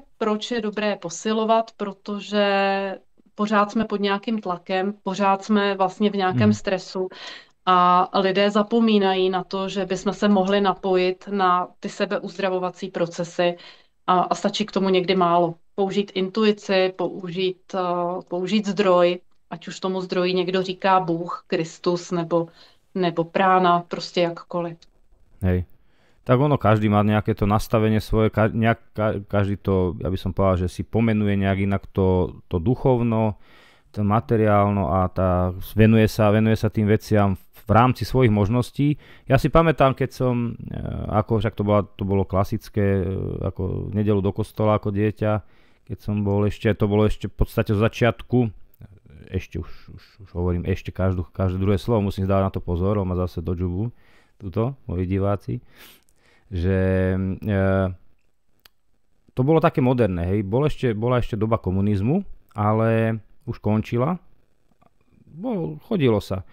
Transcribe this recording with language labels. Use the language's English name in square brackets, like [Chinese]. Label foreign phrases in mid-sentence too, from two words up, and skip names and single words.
[Czech] Proč je dobré posilovat? Protože pořád jsme pod nějakým tlakem, pořád jsme vlastně v nějakém stresu a lidé zapomínají na to, že bychom se mohli napojit na ty sebeuzdravovací procesy a stačí k tomu někdy málo. Použít intuici, použít zdroj, ať už tomu zdroji někdo říká Bůh, Kristus nebo prána, prostě jakkoliv. [Slovak] Hej. Tak ono, každý má nejaké to nastavenie svoje, každý to, ja by som povedal, že si pomenuje nejak inak to duchovno, to materiálno a venuje sa tým veciam v rámci svojich možností. Ja si pamätám, keď som, ako však to bolo klasické, ako nedeľu do kostola ako dieťa, keď som bol to bolo ešte v podstate zo začiatku, ešte už hovorím, ešte každé druhé slovo, musím dávať na to pozor, on má zase do džubu, tuto, moji diváci, že to bolo také moderné, hej, bola ešte doba komunizmu, ale už končila, chodilo sa.